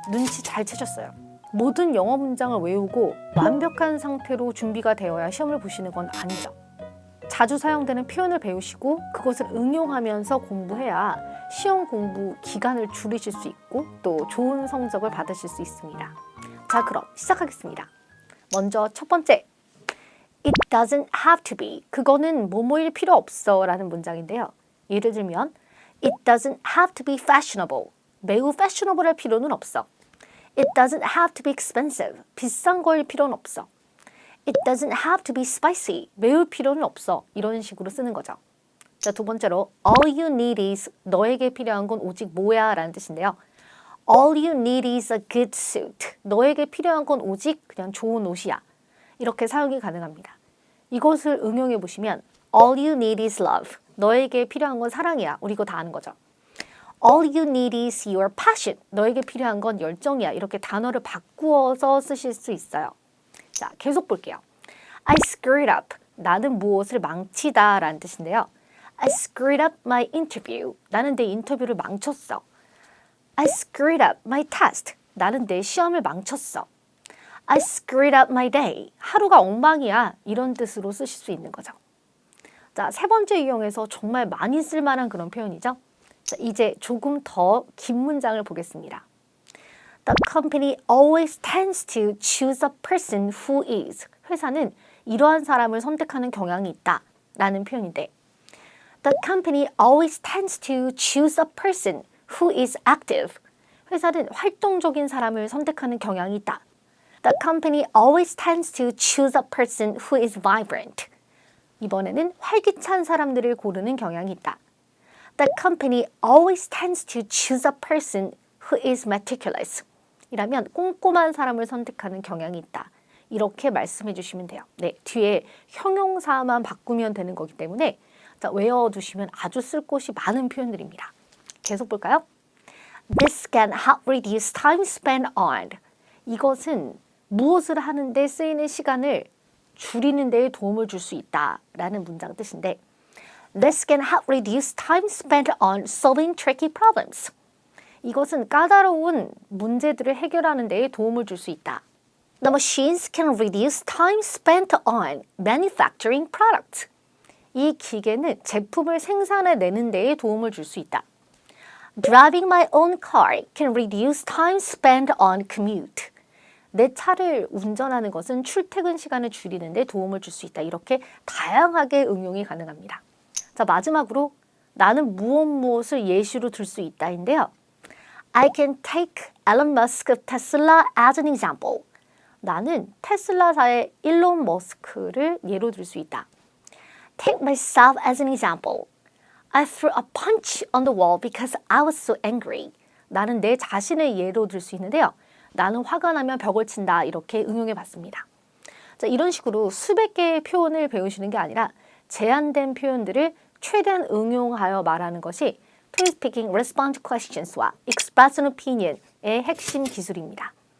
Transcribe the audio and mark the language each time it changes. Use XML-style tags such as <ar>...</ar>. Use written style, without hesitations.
<ko>눈치 잘 채셨어요. 모든 영어 문장을 외우고 완벽한 상태로 준비가 되어야 시험을 보시는 건 아니죠. 자주 사용되는 표현을 배우시고 그것을 응용하면서 공부해야 시험 공부 기간을 줄이실 수 있고 또 좋은 성적을 받으실 수 있습니다. 자, 그럼 시작하겠습니다. 먼저 첫 번째,</ko> <en>It doesn't have to be.</en> <ko>그거는 뭐뭐일 필요 없어 라는 문장인데요.</ko> <en>예를 들면 It doesn't have to be fashionable.</en> <ko>매우 fashionable할 필요는 없어.</ko> <en>It doesn't have to be expensive.</en> <ko>비싼 거일 필요는 없어.</ko> <en>It doesn't have to be spicy.</en> <ko>매울 필요는 없어. 이런 식으로 쓰는 거죠. 자, 두 번째로</ko> <en>All you need is.</en> <ko>너에게 필요한 건 오직 뭐야 라는 뜻인데요.</ko> <en>All you need is a good suit.</en> <ko>너에게 필요한 건 오직 그냥 좋은 옷이야. 이렇게 사용이 가능합니다. 이것을 응용해 보시면</ko> <en>All you need is love.</en> <ko>너에게 필요한 건 사랑이야. 우리 이거 다 아는 거죠.</ko> <en>All you need is your passion.</en> <ko>너에게 필요한 건 열정이야. 이렇게 단어를 바꾸어서 쓰실 수 있어요. 자, 계속 볼게요.</ko> <en>I screwed up.</en> <ko>나는 무엇을 망치다 라는 뜻인데요.</ko> <en>I screwed up my interview.</en> <ko>나는 내 인터뷰를 망쳤어.</ko> <en>I screwed up my test.</en> <ko>나는 내 시험을 망쳤어.</ko> <en>I screwed up my day.</en> <ko>하루가 엉망이야. 이런 뜻으로 쓰실 수 있는 거죠. 자, 세 번째 유형에서 정말 많이 쓸만한 그런 표현이죠. 자, 이제 조금 더 긴 문장을 보겠습니다.</ko> <en>The company always tends to choose a person who is.</en> <ko>회사는 이러한 사람을 선택하는 경향이 있다 라는 표현인데</ko> <en>The company always tends to choose a person who is active.</en> <ko>회사는 활동적인 사람을 선택하는 경향이 있다.</ko> <en>The company always tends to choose a person who is vibrant.</en> <ko>이번에는 활기찬 사람들을 고르는 경향이 있다.</ko> <en>The company always tends to choose a person who is meticulous.</en> <ko>이라면 꼼꼼한 사람을 선택하는 경향이 있다. 이렇게 말씀해 주시면 돼요. 네, 뒤에 형용사만 바꾸면 되는 거기 때문에 자, 외워두시면 아주 쓸 곳이 많은 표현들입니다. 계속 볼까요?</ko> <en>This can help reduce time spent on.</en> <ko>이것은 무엇을 하는데 쓰이는 시간을 줄이는 데 도움을 줄 수 있다라는 문장 뜻인데</ko> <en>This can help reduce time spent on solving tricky problems.</en> <ko>이것은 까다로운 문제들을 해결하는 데 도움을 줄 수 있다.</ko> <en>The machines can reduce time spent on manufacturing products.</en> <ko>이 기계는 제품을 생산해내는 데 도움을 줄 수 있다.</ko> <en>Driving my own car can reduce time spent on commute.</en> <ko>내 차를 운전하는 것은 출퇴근 시간을 줄이는 데 도움을 줄 수 있다. 이렇게 다양하게 응용이 가능합니다. 자, 마지막으로 나는 무엇을 예시로 들 수 있다인데요.</ko> <en>I can take Elon Musk of Tesla as an example.</en> <ko>나는 테슬라사의 일론 머스크를 예로 들 수 있다.</ko> <en>Take myself as an example. I threw a punch on the wall because I was so angry.</en> <ko>나는 내 자신을 예로 들 수 있는데요. 나는 화가 나면 벽을 친다. 이렇게 응용해 봤습니다. 자, 이런 식으로 수백 개의 표현을 배우시는 게 아니라 제한된 표현들을 최대한 응용하여 말하는 것이 TOEIC Speaking Respond to Questions와 Express an Opinion의 핵심 기술입니다.</ko>